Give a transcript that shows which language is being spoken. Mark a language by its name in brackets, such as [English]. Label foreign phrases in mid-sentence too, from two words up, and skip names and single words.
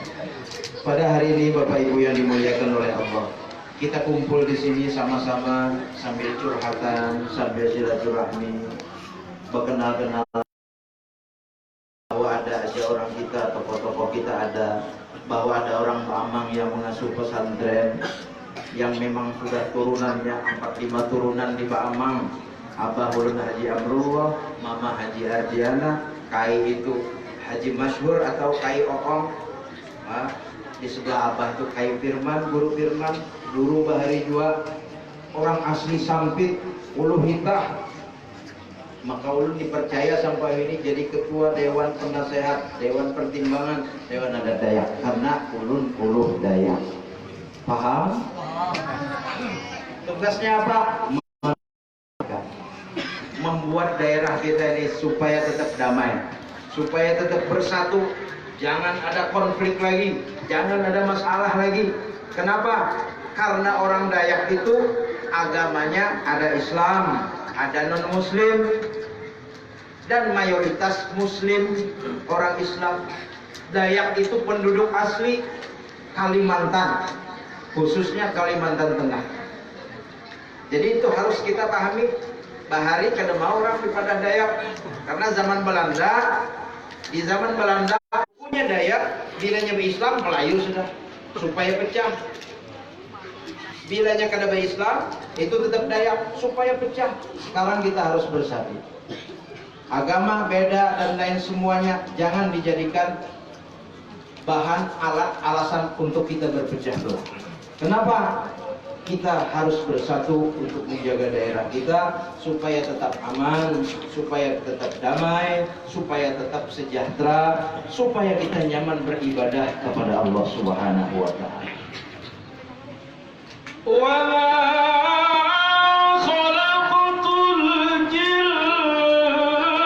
[Indonesian] Pada hari ini Bapak Ibu yang dimuliakan oleh Allah, kita kumpul di sini sama-sama sambil curhatan, sambil silaturahmi, berkenal-kenalan bahwa ada aja orang kita, tokoh-tokoh kita ada, bahwa ada orang Amang yang mengasuh pesantren yang memang sudah turunannya 4-5 turunan di Pak Amang. Abah Ulun Haji Amrullah, Mama Haji Ardiana, Kai itu Haji Masyhur atau Kai Oong. Di sebelah Abah itu Kai Firman, Guru Firman, Guru Bahari Jua, orang asli Sampit, Ulu Hitah. Maka ulun dipercaya sampai ini jadi ketua Dewan Penasehat, Dewan Pertimbangan, Dewan Adat Dayak, karena ulun uluh Dayak. Paham? Tugasnya apa? Membuat daerah kita ini supaya tetap damai, supaya tetap bersatu, jangan ada konflik lagi, jangan ada masalah lagi. Kenapa? Karena orang Dayak itu agamanya ada Islam, ada non-Muslim, dan mayoritas Muslim, orang Islam. Dayak itu penduduk asli Kalimantan, khususnya Kalimantan Tengah. Jadi itu harus kita pahami. [Banjar] Bahari kada mau orang daripada Dayak, karena zaman Belanda, di zaman Belanda punya Dayak, bilanya Islam Melayu sudah, supaya pecah. Bilanya kada Islam, [Indonesian] itu tetap Dayak, supaya pecah. Sekarang kita harus bersatu. Agama beda dan lain semuanya jangan dijadikan bahan alasan untuk kita berpecah belah. Kenapa? Kita harus bersatu untuk menjaga daerah kita supaya tetap aman, supaya tetap damai, supaya tetap sejahtera, supaya kita nyaman beribadah kepada Allah [Arabic] سبحانه وتعالى. وما خلقت الجن